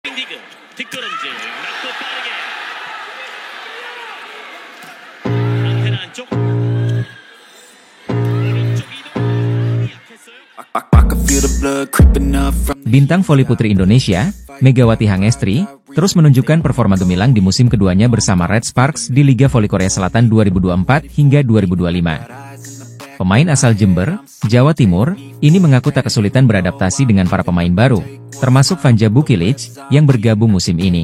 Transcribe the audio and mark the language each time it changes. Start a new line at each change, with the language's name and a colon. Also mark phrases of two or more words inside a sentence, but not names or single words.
Korean: 디그 뒷걸음질 맞고 빠르게 안테나 안쪽 오른쪽 이동 약했어요.
Indonesian: Bintang voli putri Indonesia, Megawati Hangestri, terus menunjukkan performa gemilang di musim keduanya bersama Red Sparks di Liga Voli Korea Selatan 2024 hingga 2025. Pemain asal Jember, Jawa Timur, ini mengaku tak kesulitan beradaptasi dengan para pemain baru, termasuk Vanja Bukilic, yang bergabung musim ini.